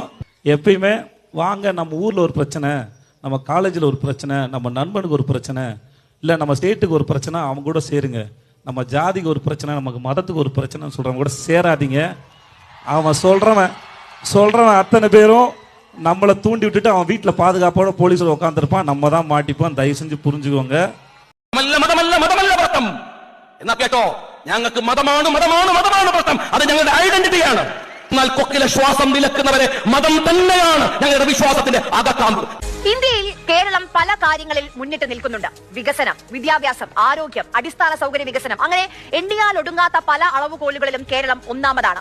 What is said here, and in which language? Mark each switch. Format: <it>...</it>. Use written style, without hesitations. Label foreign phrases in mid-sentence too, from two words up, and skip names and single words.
<ta>எப்பயுமே வாங்க, நம்ம ஊரில் ஒரு பிரச்சனை, நம்ம காலேஜில் ஒரு பிரச்சனை, நம்ம நண்பனுக்கு ஒரு பிரச்சனை, இல்லை நம்ம ஸ்டேட்டுக்கு ஒரு பிரச்சனை, அவங்க கூட சேருங்க. நம்ம ஜாதிக்கு ஒரு பிரச்சனை, நமக்கு மதத்துக்கு ஒரு பிரச்சனைன்னு சொல்கிறவங்க கூட சேராதீங்க. அவன் சொல்கிறவன் அத்தனை பேரும் நம்மளை தூண்டி விட்டுட்டு அவன் வீட்டில் பாதுகாப்போட போலீஸில் உட்காந்துருப்பான். நம்ம தான் மாட்டிப்போம். தயவு செஞ்சு புரிஞ்சுக்கோங்க.</ta> <ml>എന്നാ കേട്ടോ, ഞങ്ങൾക്ക് മതമാണ് മതമാണ് മതമാണ് പ്രശ്നം. അത് ഞങ്ങളുടെ ഐഡന്റിറ്റിയാണ്. എന്നാൽ കൊക്കിലെ ശ്വാസം വിലക്കുന്നവരെ മതം തന്നെയാണ് ഞങ്ങളുടെ വിശ്വാസത്തിന്റെ അകക്കാമ്പ്. ഇന്ത്യയിൽ കേരളം പല കാര്യങ്ങളിൽ മുന്നിട്ട് നിൽക്കുന്നുണ്ട്. വികസനം, വിദ്യാഭ്യാസം, ആരോഗ്യം, അടിസ്ഥാന സൗകര്യ വികസനം, അങ്ങനെ എണ്ണിയാൽ ഒടുങ്ങാത്ത പല അളവുകോലുകളിലും കേരളം ഒന്നാമതാണ്.</ml>